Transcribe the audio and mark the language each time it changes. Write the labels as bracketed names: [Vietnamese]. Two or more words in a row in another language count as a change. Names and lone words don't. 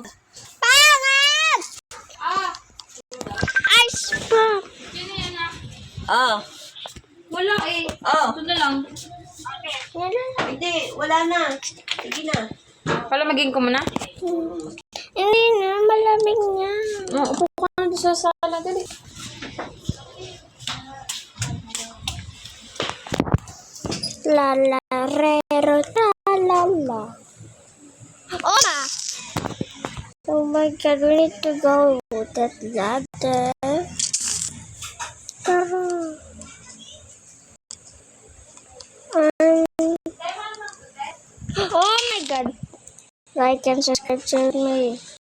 [Filipino] Pangat! Ice pop. Ah. Wala eh. Oh. Ito na lang. Okay, Hindi, wala na. Sige na. Palamagin ko muna. Hindi na, malamig niya. Upo ka na doon sa sala. Dali. La la re ro ta la la. [English] Oh ma! Oh my god, we need to go. That ladder. Oh my god. Like and subscribe to me.